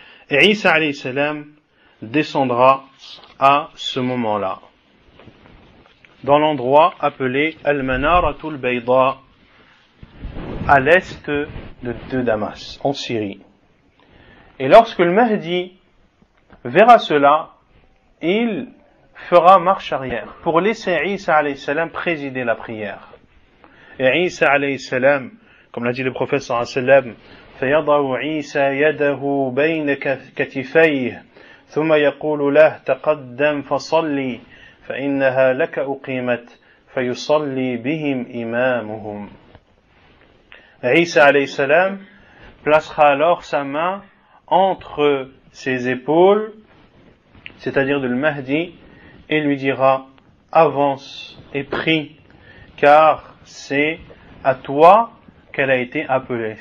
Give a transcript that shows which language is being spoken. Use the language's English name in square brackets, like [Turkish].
[French] Et Isa alayhi salam descendra à ce moment-là, dans l'endroit appelé Al-Manaratul Bayda, à l'est de Damas, en Syrie. Et lorsque le Mahdi verra cela, il fera marche arrière pour laisser Isa alayhi salam présider la prière. Et Isa alayhi salam, comme l'a dit le prophète sallallahu alayhi wa sallam, [Arabic] فيضع عيسى يده بين كتفيه ثم يقول له تقدم فصلي فإنها لك أقيمت فيصلي بهم إمامهم. [French] Isa alayhi salam placera alors sa main entre ses épaules, c'est-à-dire de le Mahdi, et lui dira avance et prie, car c'est à toi qu'elle a été appelée.